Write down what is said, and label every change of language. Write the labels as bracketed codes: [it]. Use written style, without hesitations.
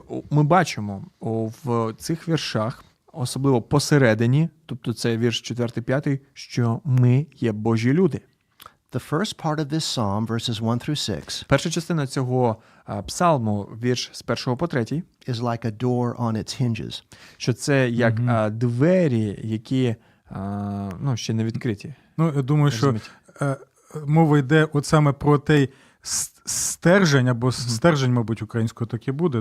[uk] Ми бачимо в цих віршах, особливо посередині, тобто це вірш 4-5, що ми є Божі люди. [en] The first part of this psalm, verses 1 through 6, [uk] Перша частина цього псалму, вірш з 1 по 3, [en] is like a door on its hinges. [uk] що це як двері, які ще не відкриті. Я думаю, що мова йде от саме про той стержень, або стержень, мабуть, українською так і буде.